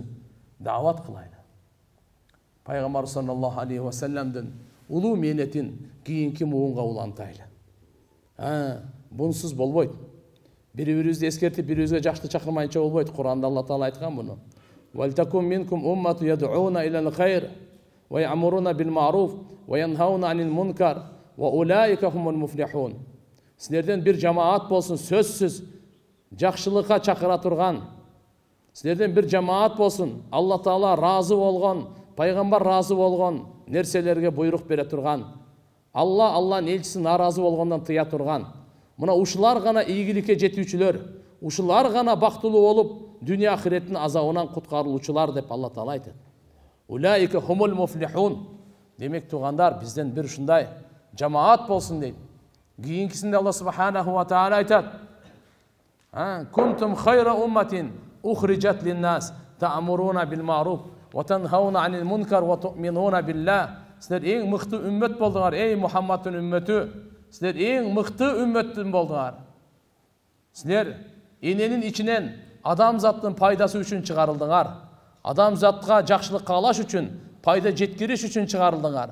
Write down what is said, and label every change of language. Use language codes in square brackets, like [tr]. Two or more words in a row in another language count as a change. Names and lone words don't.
[ky] Дават кылайлы. Пайгамбар [ar] صلى الله عليه وسلم [ky] улуу мээнетин кийинки муунга улантайлы. Бунсуз болбойт. Бири-бирибизди эскертип, бири-бирибизге жакшы чакырмайынча болбойт. Куранда Алла Таала айткан муну. [ar] ولتكن منكم أمة يدعون إلى الخير ويأمرون بالمعروف وينهون عن المنكر وأولئك هم المفلحون. [ky] Силерден бир жамаат болсун, сөзсүз жакшылыкка чакыра турган. Силерден бир жамаат болсун, Алла Таала разы болгон, пайгамбар разы болгон нерселерге буйрук бере турган. Алланын элчиси наразы болгондон тыя турган. Мына ушулар гана ийгиликке жетүүчүлөр, ушулар гана бактылуу болуп, дүйнө ахиреттин азабынан куткарылуучулар деп Алла Таала айтат. [ar] أولئك هم المفلحون. [ky] Демек туугандар, бизден бир ушундай жамаат болсун дейт. Кийинкисинде Алла [ar] سبحانه وتعالى [ky] айтат. [ar] كنتم خير أمة أخرجت للناس تأمرون بالمعروف وتنهون عن المنكر وتؤمنون بالله. [ky] Силер эң мыкты үммөт болдуңар, эй Мухаммадтын үммөтү. Силер эң мыкты үммөттүн болдуңар. Силер эненин ичинен адамзаттын пайдасы үчүн чыгарылдыңар. Адамзатка жакшылык каалаш үчүн, пайда жеткириш үчүн чыгарылдыңар.